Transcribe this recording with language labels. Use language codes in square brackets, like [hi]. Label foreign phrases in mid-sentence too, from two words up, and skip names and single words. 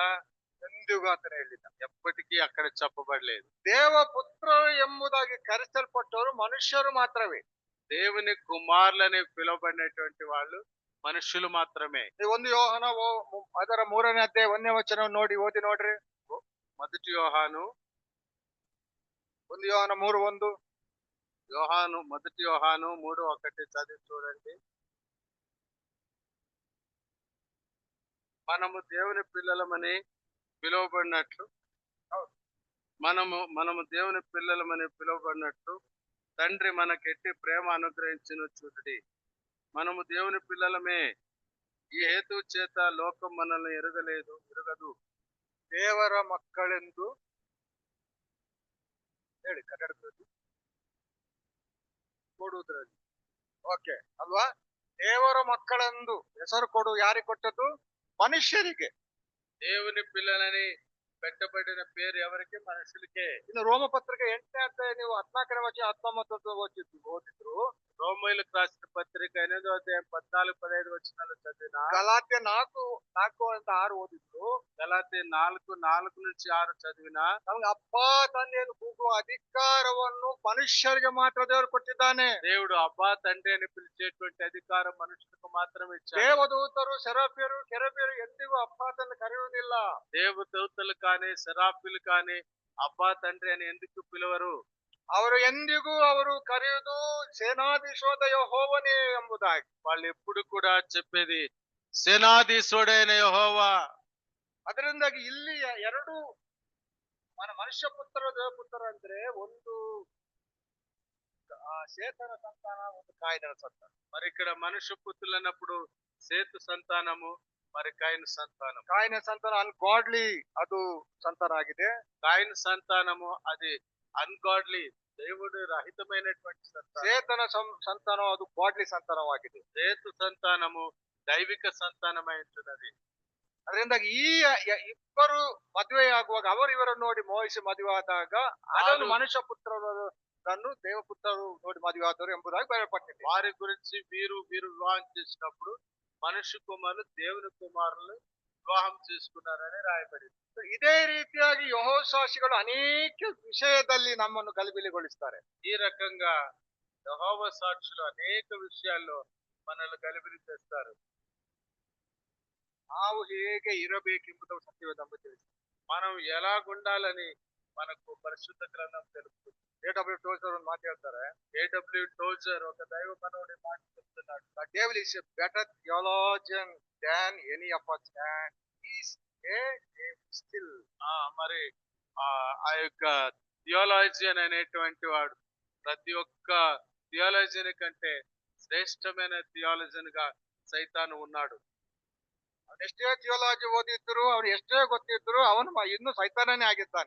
[kn] ಎಂದಿಗೂ ಆತನ ಹೇಳಿಲ್ಲ, [te] ఎప్పటికీ అక్కడ చెప్పబడలేదు. [kn] ದೇವಪುತ್ರ ಎಂಬುದಾಗಿ ಕರೆಸಲ್ಪಟ್ಟವರು ಮನುಷ್ಯರು ಮಾತ್ರವೇ. [te] దేవుని కుమారులని పిలువబడినటువంటి వాళ్ళు మనుషులు మాత్రమే. [kn] ಒಂದು ಯೋಹನ ಅದರ 3ನೇ ಅಧ್ಯಾಯ 1ನೇ ವಚನ ಓದಿ ನೋಡ್ರಿ. [te] మొదటి యోహాను 3:1 మొదటి యోహాను 3:1 చదివి చూడండి. మనము దేవుని పిల్లలమని పిలువబడినట్లు మనము దేవుని పిల్లలమని పిలువబడినట్లు తండ్రి మనకెట్టి ప్రేమ అనుగ్రహించిన చూడండి. మనము దేవుని పిల్లలమే. ఈ హేతు చేత లోకం మనల్ని ఎరగదు. [kn] ದೇವರ ಮಕ್ಕಳೆಂದು ಹೇಳಿ ಕನ್ನಡದಲ್ಲಿ ಕೊಡುವುದರಲ್ಲಿ ಓಕೆ ಅಲ್ವಾ? ದೇವರ ಮಕ್ಕಳೆಂದು ಹೆಸರು ಯಾರಿಗೆ ಕೊಟ್ಟದ್ದು? ಮನುಷ್ಯರಿಗೆ. [te] దేవుని పిల్లలని పెట్టబడిన పేరు ఎవరికి? మనుషులకే. [kn] ಇನ್ನು ರೋಮ ಪತ್ರಿಕೆ 8ನೇ ಅಧ್ಯಾಯ ನೀವು 14ನೇ ವಚನ 19 ಓದಿದ್ರು [te] రోమీయులకు రాసిన పత్రిక 8వ అధ్యాయం 14, 15 వచనాలు చదివినా, [kn] ಗಲಾತ್ಯ 4 ಅಂತ 6 ಓದಿದ್ರು [te] గలాతీ 4:4-6 చదివినా, [kn] ನಮ್ಗೆ ಅಪ್ಪ ತಂದೆಯನ್ನು ಕೂಗುವ ಅಧಿಕಾರವನ್ನು ಮನುಷ್ಯರಿಗೆ ಮಾತ್ರ ದೇವರು ಕೊಟ್ಟಿದ್ದಾನೆ. [te] దేవుడు అబ్బా తండ్రి అని పిలిచేటువంటి అధికారం మనుషులకు మాత్రమే ఇచ్చాడు. [kn] ದೇವದೂತರು ಶೆರಾಫಿಯರು ಕೆರೂಬಿಯರು ಎಂದಿಗೂ ಅಪ್ಪ ತಂದೆ ಕರೆಯುವುದಿಲ್ಲ. [te] దేవదూతలు కానీ సెరాఫీలు కానీ అబ్బా తండ్రి అని ఎందుకు పిలవరు? [kn] ಅವರು ಎಂದಿಗೂ ಅವರು ಕರೆಯುವುದು ಸೇನಾಧೀಶೋದ ಯೆಹೋವನೇ ಎಂಬುದಾಗಿ. [te] వాళ్ళు ఎప్పుడు కూడా చెప్పేది సేనాధీశుడైన యెహోవా. [kn] ಅದರಿಂದಾಗಿ ಇಲ್ಲಿ ಎರಡು ಮನುಷ್ಯ ಪುತ್ರ ದೇವಪುತ್ರ ಅಂದ್ರೆ ಒಂದು ಶೇತನ ಸಂತಾನ, ಒಂದು ಕಾಯಿನ ಸಂತಾನ. [te] మరి ఇక్కడ మనుష్య పుత్రులు అన్నప్పుడు సేతు సంతానము, మరి కయను సంతానం. [kn] ಕಾಯಿನ ಸಂತಾನ ಅನ್ಗಾಡ್ಲಿ ಅದು ಸಂತಾನ ಆಗಿದೆ. [te] కాయను సంతానము అది అన్గాడ్లీ, దేవుడు రహితమైనటువంటి సంతానం. [kn] ಚೇತನ ಸಂತಾನ ಅದು ಗಾಡ್ಲಿ ಸಂತಾನವಾಗಿದೆ. [te] సేతు సంతానము దైవిక సంతానమై ఉంటున్నది. [kn] ಅದರಿಂದಾಗಿ ಈ ಇಬ್ಬರು ಮದುವೆಯಾಗುವಾಗ ಅವರು ಇವರನ್ನು ನೋಡಿ ಮೋಹಿಸಿ ಮದುವೆ ಆದಾಗ ಅದನ್ನು ಮನುಷ್ಯ ಪುತ್ರರನ್ನು ದೇವಪುತ್ರರು ನೋಡಿ ಮದುವೆ ಆದವರು ಎಂಬುದಾಗಿ ಬರೆಯಲ್ಪಟ್ಟಿದೆ. [te] వారి గురించి వీరు వివాహం చేసినప్పుడు మనుష్య కుమారులు దేవుని కుమారులు వివాహం చేసుకున్నారని రాయబడింది. [kn] ಇದೇ ರೀತಿಯಾಗಿ ಯೆಹೋವಾಸಿಗಳು ಅನೇಕ ವಿಷಯದಲ್ಲಿ ನಮ್ಮನ್ನು ಗಲಿಬಿಲಿಗೊಳಿಸ್ತಾರೆ. [te] ఈ రకంగా యెహోవా సాక్షులు అనేక విషయాల్లో మనల్ని గలిబిలి చేస్తారు. [kn] ನಾವು ಹೇಗೆ ಇರಬೇಕೆಂಬುದು ಸತ್ಯವೇದ ತಿಳಿಸಿ [te] మనం ఎలాగుండాలని మనకు పరిశుద్ధ గ్రంథం తెలుపుతుంది. [kn] A.W. ಟೋಜರ್ ಒಂದು ಮಾತು ಹೇಳ್ತಾರೆ. [te] A.W. టోజర్ ఒక దైవ మనవుడి మాట చెప్తున్నాడు. [en] The devil is a better theologian than any of us, and he is a devil still. [te] మరి ఆ యొక్క థియాలజియన్ అనేటువంటి వాడు ప్రతి ఒక్క థియాలజియన్ కంటే శ్రేష్టమైన థియాలజియన్ గా సైతాను ఉన్నాడు. [kn] ಎಷ್ಟೇ ಥಿಯಾಲಜಿ ಓದಿದ್ರು ಅವ್ರು ಎಷ್ಟೇ ಗೊತ್ತಿದ್ರು ಅವನು ಇನ್ನೂ ಸೈತಾನನೇ ಆಗಿದ್ದಾನೆ.